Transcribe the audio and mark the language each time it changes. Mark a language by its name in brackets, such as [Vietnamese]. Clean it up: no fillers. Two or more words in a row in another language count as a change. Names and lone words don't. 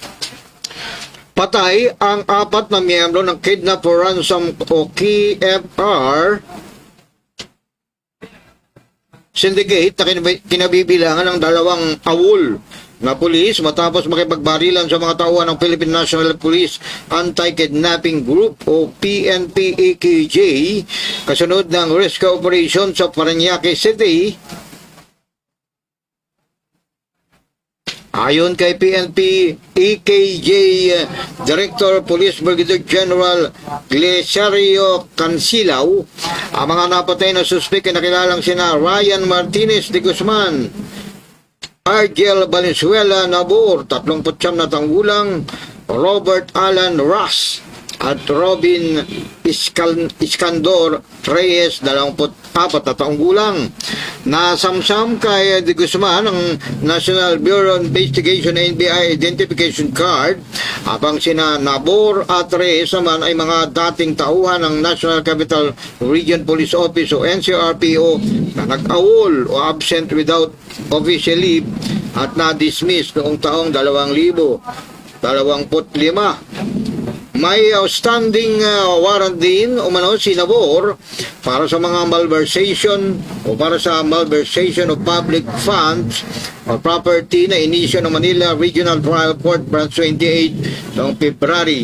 [Filipino] Patay ang 4 na miyembro ng [English] Kidnap for Ransom [Filipino] o KFR Syndicate na kinabibilangan ng 2 awol na pulis matapos makipagbarilan sa mga tauhan ng Philippine National Police Anti-Kidnapping Group o PNP-AKJ kasunod ng [English] rescue operation [Filipino] sa Paranaque City. Ayon kay PNP-AKJ Director Police Brigadier General Glesario Cancilao, ang mga napatay na suspek ay nakilalang sina Ryan Martinez de Guzman, Argel Valenzuela Nabor, 39 na tanggulang, Robert Alan Ross, at Robin Iskandor Reyes, 24 na taong gulang. Nasamsam kay De Guzman ang National Bureau of Investigation NBI Identification Card, habang sina Nabor at Reyes naman ay mga dating tauhan ng National Capital Region Police Office o NCRPO na nag-awol o [English] absent without official leave [Filipino] at na-dismiss noong taong 2025. May [English] outstanding warrant [Filipino] din umano si Nabor para sa mga [English] malversation of public funds or property [Filipino] na inisyo ng Manila Regional Trial Court Branch 28 noong February.